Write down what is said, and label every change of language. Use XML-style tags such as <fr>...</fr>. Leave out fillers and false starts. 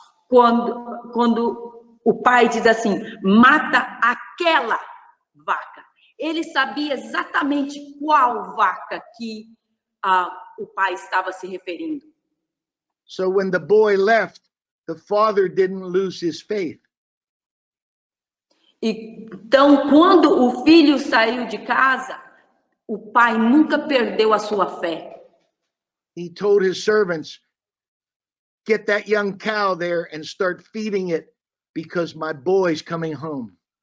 <pt>quando o pai diz assim, mata aquela vaca. Ele sabia exatamente qual vaca que o pai estava se referindo.</pt> <en>So when the boy left, the father didn't lose his faith.</en> <pt>Então, quando o filho saiu de casa, o pai nunca perdeu a sua fé.</pt> <en>He told his servants, get that young cow there and start feeding it because my boy's coming home.</en>